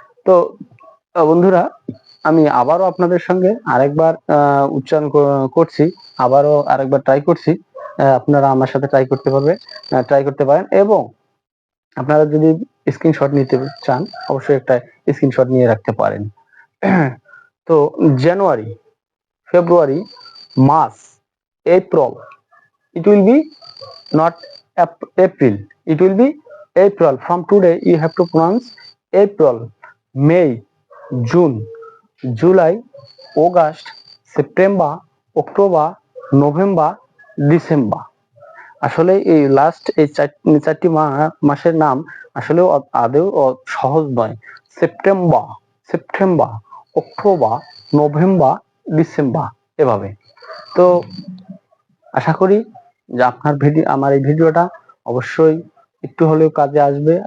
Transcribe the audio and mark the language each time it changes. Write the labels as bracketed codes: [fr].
[bn] তো বন্ধুরা, আমি আবারও আপনাদের সঙ্গে আরেকবার উচ্চারণ করছি, আবারও আরেকবার ট্রাই করছি। আপনারা আমার সাথে ট্রাই করতে পারেন এবং আপনারা যদি স্ক্রিনশট নিতে চান অবশ্যই একটা স্ক্রিনশট নিয়ে রাখতে পারেন। [en] তো January, February, March, April, it will be not April, it will be April. From today you have to pronounce April, May, June, July, August, September, October, November, December. [bn] আসলে এই লাস্ট এই 4টি মাসের নাম আসলে আদৌ সহজ নয়। September, September, October, November, December, এভাবে। তো আশা করি যে আমার এই ভিডিওটা অবশ্যই একটু হলেও কাজে আসবে।